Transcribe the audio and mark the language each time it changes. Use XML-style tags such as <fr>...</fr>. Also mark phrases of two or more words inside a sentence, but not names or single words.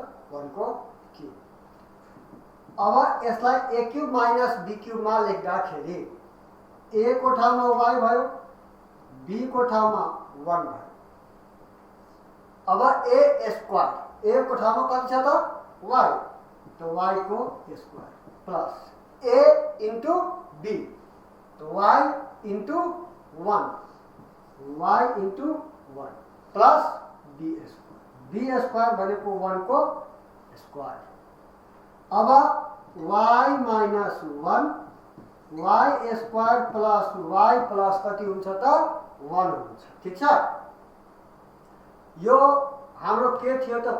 <ne>1 को क्यूब। अब यसलाई</ne> <en>a cube minus b</en> <ne>क्यूबमा लेख्दाखेरि a को ठाउँमा y भयो, b को ठाउँमा 1 भयो। अब</ne> <en>a square,</en> <ne>a को ठाउँमा कति छ त?</ne> <en>y, तो y को square plus a into b, तो y into 1, y into 1 plus b square। b square</en> <ne>भनेको 1 को स्क्वायर। अब</ne> <en>y minus 1, y square plus y plus</en> <ne>कति हुन्छ त? 1 हुन्छ। ठिक छ? यो हाम्रो के थियो त?</ne>